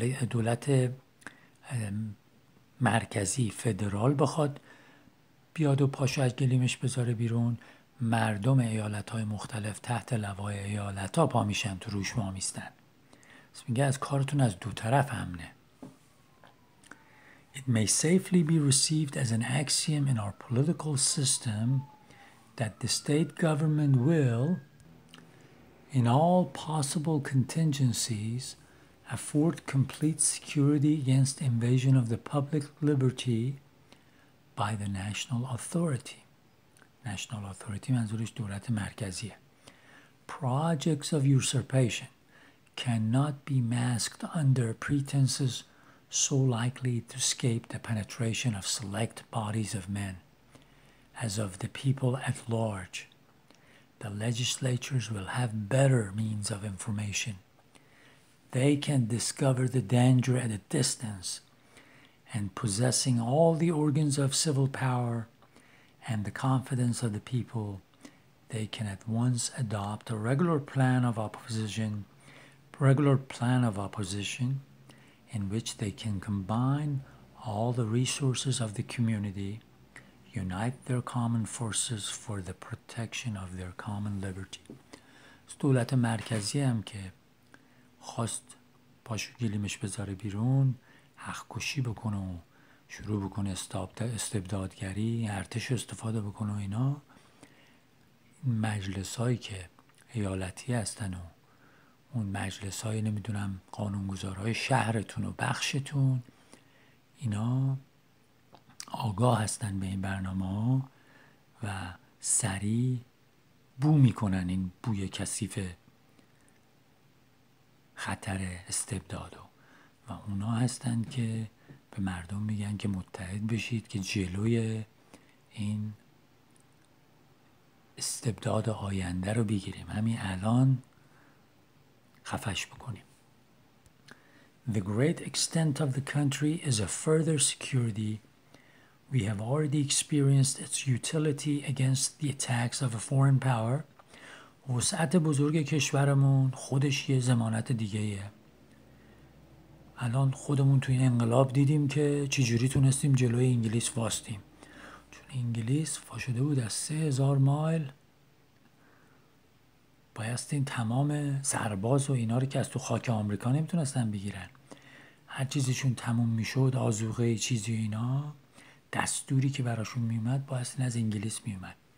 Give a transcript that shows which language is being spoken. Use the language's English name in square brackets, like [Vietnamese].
[Persian] دولت مرکزی فدرال بخواد بیاد و پاشو از گلیمش بذاره بیرون، مردم ایالت‌های مختلف تحت لوای ایالت‌ها پا میشن تو روش ما میستن. میگه از کارتون از دو طرف امنه. [English] It may safely be received as an axiom in our political system that the state government will, in all possible contingencies, afford complete security against invasion of the public liberty by the national authority. National authority [Persian] منظورش دولت مرکزیه. [English] Projects of usurpation cannot be masked under pretenses so likely to escape the penetration of select bodies of men as of the people at large. The legislatures will have better means of information. They can discover the danger at a distance, and possessing all the organs of civil power and the confidence of the people, they can at once adopt a regular plan of opposition in which they can combine all the resources of the community, unite their common forces for the protection of their common liberty. [Persian] دولت مرکزی هم که خواست پاشو گلیمش بذاره بیرون، حق کشی بکنه و شروع بکنه استبدادگری، ارتش استفاده بکنه و اینا، مجلس هایی که ایالتی هستن و اون مجلس های نمیدونم قانونگذارهای شهرتون و بخشتون، اینا آگاه هستن به این برنامه ها و سریع بو میکنن این بوی کثیف خطر استبدادو و اونا هستن که به مردم میگن که متحد بشید که جلوی این استبداد آینده رو بگیریم، همین الان خفش بکنیم. [English] The great extent of the country is a further security. We have already experienced its utility against the attacks of a foreign power. [Persian] وسعت بزرگ کشورمون خودش یه ضمانت دیگه‌ایه. الان خودمون توی انقلاب دیدیم که چجوری تونستیم جلوی انگلیس واستیم، چون انگلیس فاشده بود از 3000 مایل بایستی تمام سرباز و اینا رو که از تو خاک آمریکا نمیتونستن بگیرن، هر چیزشون تموم میشد، آذوقه چیزی اینا، دستوری که براشون میومد بایستی از انگلیس میومد.